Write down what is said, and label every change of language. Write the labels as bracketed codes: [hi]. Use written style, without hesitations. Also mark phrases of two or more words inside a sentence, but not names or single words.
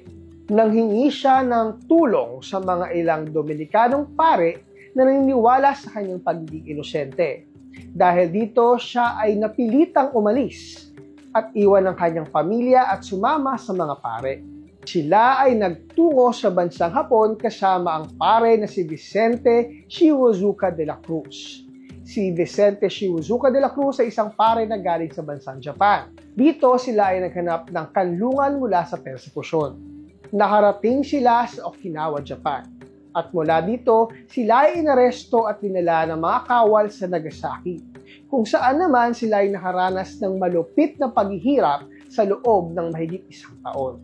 [tl] Nanghingi siya ng tulong sa mga ilang Dominicanong pare na naniniwala sa kanyang pagiging inosente. Dahil dito, siya ay napilitang umalis at iwan ang kanyang pamilya at sumama sa mga pare. Sila ay nagtungo sa bansang Hapon kasama ang pare na si Vicente Shiwozuka de la Cruz. Si Vicente Shiwozuka de la Cruz ay isang pare na galing sa bansang Japan. Dito sila ay naghanap ng kanlungan mula sa persekusyon. Nakarating sila sa Okinawa, Japan. At mula dito, sila ay inaresto at dinala ng mga kawal sa Nagasaki, kung saan naman sila ay nakaranas ng malupit na paghihirap sa loob ng mahigit 1 taon.